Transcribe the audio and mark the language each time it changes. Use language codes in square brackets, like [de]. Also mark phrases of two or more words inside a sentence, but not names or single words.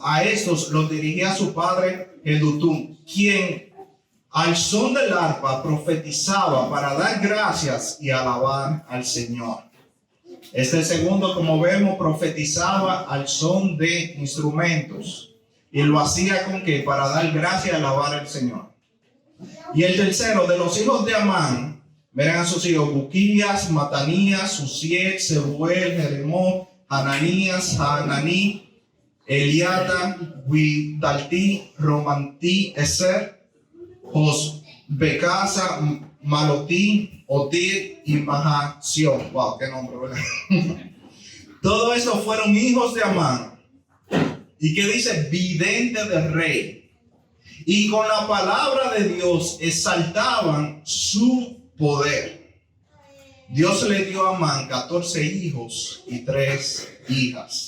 [es] A estos los dirigía su padre Jedutún, quien al son del arpa profetizaba para dar gracias y alabar al Señor. Este segundo, como vemos, profetizaba al son de instrumentos y lo hacía con que para dar gracias y alabar al Señor. Y el tercero, de los hijos de Amán, verán a sus hijos Buquías, Matanías, Uziel, Zebuel, Jeremó, Hananías, Hananí, Eliata, Guitaltí, Romantí, Eser, Josbecasa, Malotí, Otir y Mahación. Wow, qué nombre, ¿verdad? Todo esto fueron hijos de Amán. ¿Y qué dice? Vidente del rey. Y con la palabra de Dios exaltaban su poder. Dios le dio a Amán 14 hijos y 3 hijas.